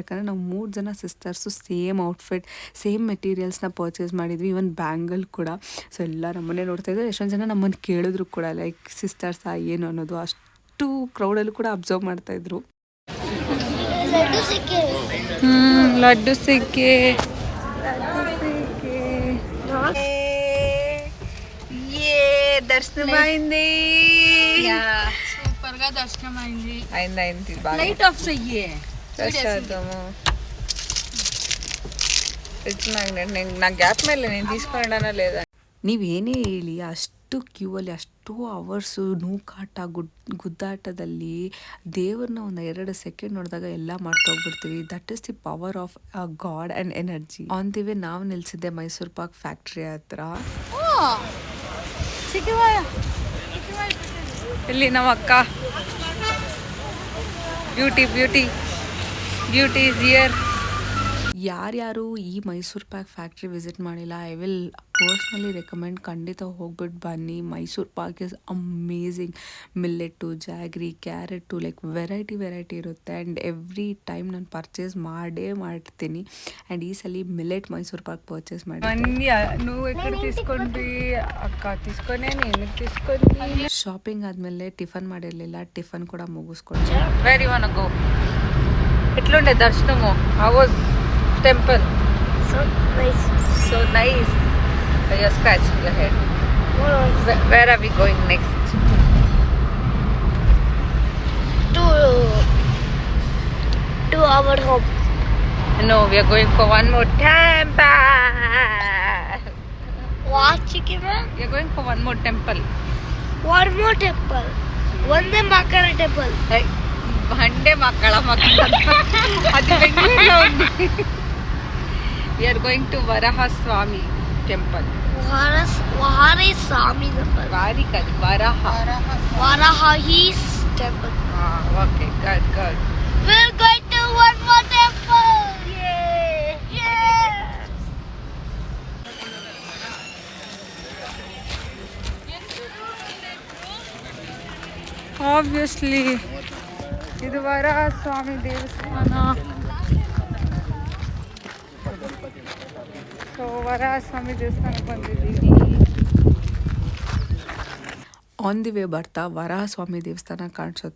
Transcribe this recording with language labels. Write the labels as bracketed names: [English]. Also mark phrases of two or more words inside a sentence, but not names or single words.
[Kannada] ಯಾಕಂದರೆ ನಾವು 3 ಜನ [English] sisters same outfit, same materials purchase [Kannada] ಮಾಡಿದ್ವಿ, [English] even bangle [Kannada] ಕೂಡ. ಸೊ ಎಲ್ಲ ನಮ್ಮನ್ನೇ ನೋಡ್ತಾ ಇದ್ರು. ಎಷ್ಟೊಂದು ಜನ ನಮ್ಮನ್ನು ಕೇಳಿದ್ರು ಕೂಡ, [English] like sisters [Kannada] ಏನು ಅನ್ನೋದು. ಅಷ್ಟು ಕ್ರೌಡಲ್ಲೂ ಕೂಡ ಅಬ್ಸರ್ವ್ ಮಾಡ್ತಾಯಿದ್ರು. ಲಡ್ಡು ಸಿಕ್ಕೆ దర్శనమైంది. [Telugu] సూపర్ గా దర్శనమైంది. అయింది బాగా. [English] light off [Telugu] చెయ్యి. చేద్దాము. [English] fridge magnet [Telugu] నా గ్యాప్ ಮೇಲೆ నేను తీసుకున్నానా లేదా. [Kannada] ನೀವೇನೇ ಹೇಳಿ ಅಷ್ಟು ಕ್ಯೂವಲ್ಲಿ ಅಷ್ಟು ಅವರ್ಸು ನೂಕಾಟ ಗುದ್ದಾಟದಲ್ಲಿ ದೇವ್ರನ್ನ ಒಂದು 2 ಸೆಕೆಂಡ್ ನೋಡಿದಾಗ ಎಲ್ಲ ಮಾಡ್ತೋಗ್ಬಿಡ್ತೀವಿ. [English] That is the power of God and energy. on the way [Kannada] ನಾವು ನಿಲ್ಸಿದ್ದೆ ಮೈಸೂರು ಪಾಕ್ ಫ್ಯಾಕ್ಟ್ರಿ ಹತ್ರ. ಇಲ್ಲಿ ನಮ್ಮ ಅಕ್ಕ [English] beauty is here. [Kannada] ಯಾರ್ಯಾರು ಈ ಮೈಸೂರು ಪಾಕ್ ಫ್ಯಾಕ್ಟ್ರಿ ವಿಸಿಟ್ ಮಾಡಿಲ್ಲ, [English] I will personally recommend, [Kannada] ಖಂಡಿತ ಹೋಗ್ಬಿಟ್ಟು ಬನ್ನಿ. [English] Mysore Pak is amazing. millet, jaggery, carrot, like variety ಇರುತ್ತೆ. and every time [Kannada] ನಾನು ಪರ್ಚೇಸ್ ಮಾಡ್ತೀನಿ. ಆ್ಯಂಡ್ ಈ ಸಲ ಮಿಲ್ಲೆಟ್ ಮೈಸೂರು ಪಾಕ್ ಪರ್ಚೇಸ್ ಮಾಡಿ. [Telugu] నువ్వు ఎక్కడ తీసుకుంది అక్క, తీసుకొనే నేను తీసుకొని. [Kannada] ಶಾಪಿಂಗ್ ಆದಮೇಲೆ ಟಿಫನ್ ಮಾಡಿರಲಿಲ್ಲ, ಟಿಫನ್ ಕೂಡ ಮುಗಿಸ್ಕೊಂಡು [English] very one go. [Telugu] ఎట్లుండె దర్శనము? [English] How was temple? So nice. You're scratching your head. Where are we going next? To our home. No, we are going for one more temple. What, chicken man? We are going for one more temple. One more temple. Vande Makara temple. [Telugu] Hey, Vande Makala అది బెంగళూరులో ఉంది. [English] We are going to Varaha Swami temple. Varaha Swami temple. Vari kadi Varaha. Varaha his temple. Okay, good. We're going to one more temple. Yeah. Obviously, [Kannada] ಇದು ವರಹ ಸ್ವಾಮಿ ದೇವಸ್ಥಾನ. ಸೊ ವರಹ ಸ್ವಾಮಿ ದೇವಸ್ಥಾನಕ್ಕೆ ಬಂದಿದ್ದೀವಿ. [English] on the way [Kannada] ಬರ್ತಾ ವರಹ ಸ್ವಾಮಿ ದೇವಸ್ಥಾನ ಕಾಣಿಸುತ್ತೆ.